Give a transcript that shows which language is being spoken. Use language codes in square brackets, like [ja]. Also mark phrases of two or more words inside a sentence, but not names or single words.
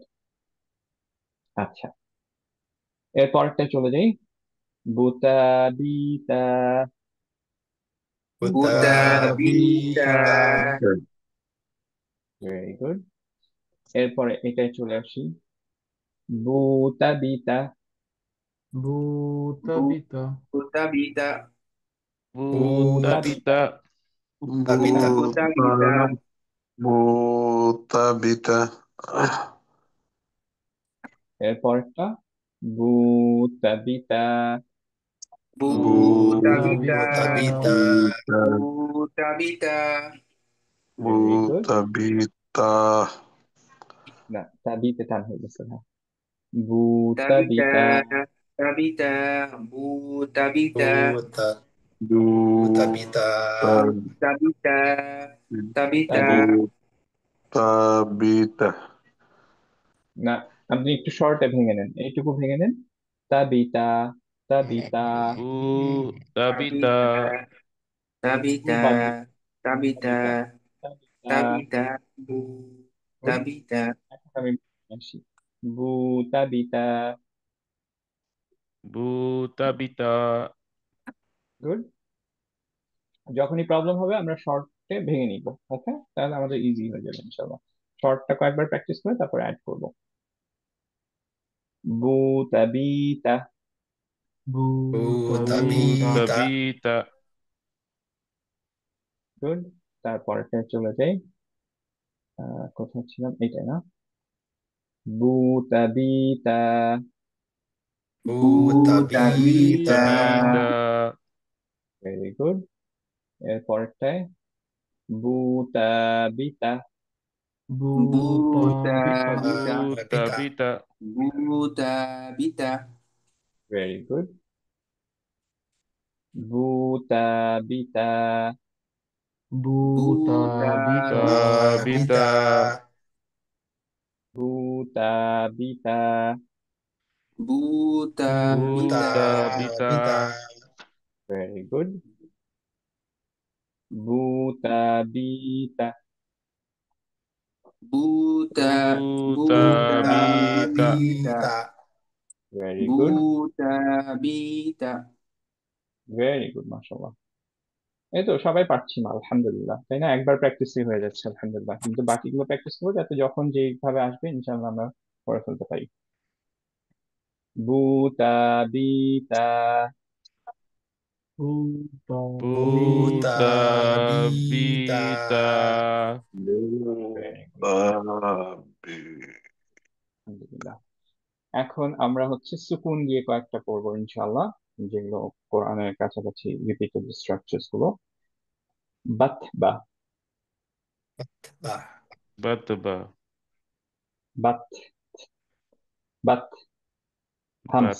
[bn] আচ্ছা, এর পরেরটায় চলে যাই। বুতা বিতা, বুতা বিতা [en] very good. [bn] এরপরে এটাই চলে আসি, বুতা বিতা, Buta bita. Buta bita. Buta বুতা বিতা, bita. বিতা Buta bita. Buta bita. এরপরটা বুতা বিতা, Buta Buta bita. বুতা bita. বিতা Buta bita. [en] very good. Buta bita. [bn] না, তাবিতে টান হয়ে গেছে, হ্যাঁ। Ta বুতা bita. বিতা, Ta bita. Buta bita. বুতা বুতা Buta বিতা Ta bita. Ta bita. তাবি, Buta bita. না, আপনি একটু শর্টে ভেঙে নেন, এইটুকু ভেঙে নেন। তাবিতা, তাবিতা, Buta Ta bita. bita. Ta একটু bita. বাড়িয়ে, Ta bita. তাবিতা, তাবিতা। Ta bita. Ta গুড। bita. এখন আমি আসি, বুতা বিতা, Buta bita. গুড। যখনই প্রবলেম হবে আমরা শর্টে ভেঙে নিব। ওকে, তাহলে আমাদের ইজি হয়ে যাবে ইনশাল্লাহ। শর্টটা কয়েকবার প্র্যাকটিস করে তারপরে অ্যাড করব। বুতা বিতা, Buta বুতা bita. Buta বিতা bita. গুড। তারপরে চলে যাই, কোথায় ছিলাম, এইটাই না? বুতা বিতা, বুতা Buta Buta বিতা bita. bita. [en] very good. [bn] এর পরেরটায় বুতা বিতা, Buta Buta bita. bita. Buta বিতা bita. Buta bita. [en] very good. বুতা বিতা, Buta Buta bita. Bita. বিতা বুতা বিতা, Buta বুতা bita. Buta bita. বিতা very good. বুতা বিতা, Buta. Buta Buta বুতা bita. bita. বিতা very good, Buta bita. very good, মাশাআল্লাহ। [bn] এই তো সবাই পারছি না আলহামদুলিল্লাহ, তাই না? একবার প্র্যাকটিসই হয়ে যাচ্ছে আলহামদুলিল্লাহ, কিন্তু বাকিগুলো প্র্যাকটিস করবো যাতে যখন যেভাবে আসবে ইনশাআল্লাহ আমরা করে ফেলতে পারি। বুতা বিতা, Buta বুতা bita. Buta বিতা bita. [en] very good, Buta bita. [bn] আলহামদুলিল্লাহ। এখন আমরা হচ্ছে সুকুন দিয়ে কয়েকটা করবো ইনশাআল্লাহ, যেগুলো কোরআনের কাছাকাছি [en] repeated structures [bn] গুলো। বাত, বা Batba. বাত, বাত, হামস,